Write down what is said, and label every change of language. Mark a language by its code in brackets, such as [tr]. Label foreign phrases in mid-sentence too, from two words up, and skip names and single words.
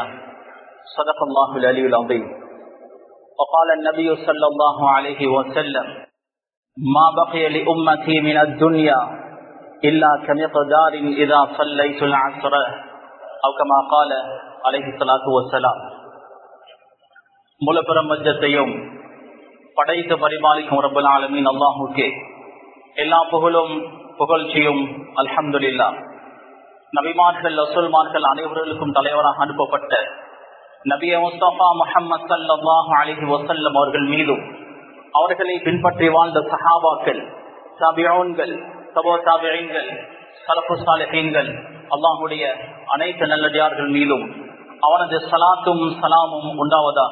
[ar] صدق الله العلي العظيم. وقال النبي صلى الله عليه وسلم: ما بقي لأمتي من الدنيا إلا كمقدار إذا صليت العصر أو كما قال عليه الصلاة والسلام. [ta] முலப்பெரும் மஜ்ஜத்தையும் படைத்து பரிபாலிக்கும் [ar] رب العالمين [ta] அல்லாஹுக்கே எல்லா புகழும் புகழ்ச்சியும் அல்ஹம்துலில்லாஹ். நபிமார்கள் ரசூல்மார்கள் அனைவர்களுக்கும் தலைவராக அனுப்பப்பட்ட நபிய முஸ்தபா முஹம்மது [ar] صلى الله عليه وسلم [ta] அவர்கள் மீதும் அவர்களை பின்பற்றி வாழ்ந்த சஹாபாக்கள், தாபிஊன்கள், தபூ தாபிஈன்கள், [ar] السلف الصالحين, [ta] அல்லாஹ்வுடைய அனைத்து நல்லடியார்கள் மீதும் அவனது ஸலாத்தும் ஸலாமும் உண்டாவதாக.